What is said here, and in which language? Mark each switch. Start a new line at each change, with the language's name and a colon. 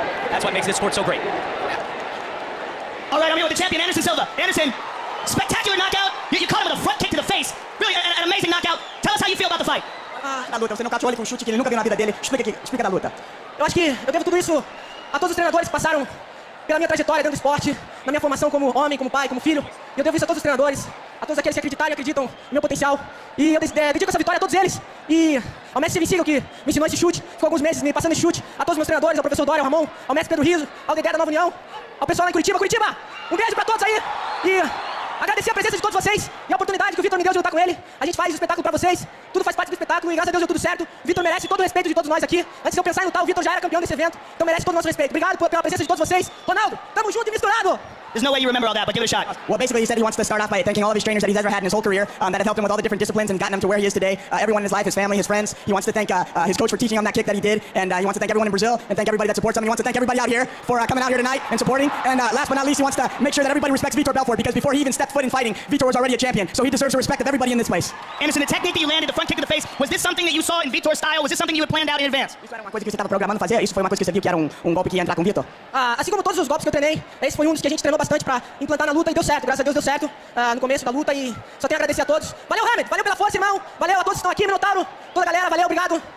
English: That's what makes this sport so great. All right, I'm here with the champion, Anderson Silva. Anderson, spectacular knockout. You caught him with a front kick to the face. Really, an amazing knockout. Tell us how you feel about the fight.
Portuguese: Da luta, você nocauteou ele com um chute que ele nunca viu na vida dele. Explica da luta. Eu acho que eu devo tudo isso a todos os treinadores que passaram pela minha trajetória dentro do esporte, na minha formação como homem, como pai, como filho. E eu devo isso a todos os treinadores, a todos aqueles que acreditaram e acreditam no meu potencial. E eu dedico essa vitória a todos eles. E ao mestre Silva que me ensinou esse chute, ficou alguns meses me passando esse chute, a todos os meus treinadores, ao professor Dória, ao Ramon, ao mestre Pedro Riso, ao Dedé da Nova União, ao pessoal lá em Curitiba. Curitiba, um beijo pra todos aí. E agradecer a presença de todos vocês e a oportunidade que o Vitor me deu de lutar com ele. A gente faz o espetáculo pra vocês, tudo faz parte do espetáculo e graças a Deus deu tudo certo. O Vitor merece todo o respeito de todos nós aqui. Antes de eu pensar em lutar, o Vitor já era campeão desse evento, então merece todo o nosso respeito. Obrigado pela presença de todos vocês. Ronaldo, tamo junto e misturado!
English: There's no way you remember all that, but give it a shot. Well, basically, he said he wants to start off by thanking all of his trainers that he's ever had in his whole career that have helped him with all the different disciplines and gotten him to where he is today. Everyone in his life, his family, his friends. He wants to thank his coach for teaching him that kick that he did, and he wants to thank everyone in Brazil and thank everybody that supports him. He wants to thank everybody out here for coming out here tonight and supporting. And last but not least, he wants to make sure that everybody respects Vitor Belfort, because before he even stepped foot in fighting, Vitor was already a champion. So he deserves the respect of everybody in this place. Anderson, the technique that you landed, the front kick to the face, was this something that you saw in Vitor's style? Was this something you had planned out in advance?
Portuguese: Isso era uma coisa que você estava programando fazer? Isso foi uma coisa que você viu que era golpe que ia entrar com o Vitor? Assim como todos os golpes que eu treinei, esse foi um dos que a gente treinou bastante para implantar na luta e deu certo. Graças a Deus deu certo no começo da luta e só tenho a agradecer a todos. Valeu, Hamed! Valeu pela força, irmão! Valeu a todos que estão aqui, Minotauro, toda a galera, valeu, obrigado.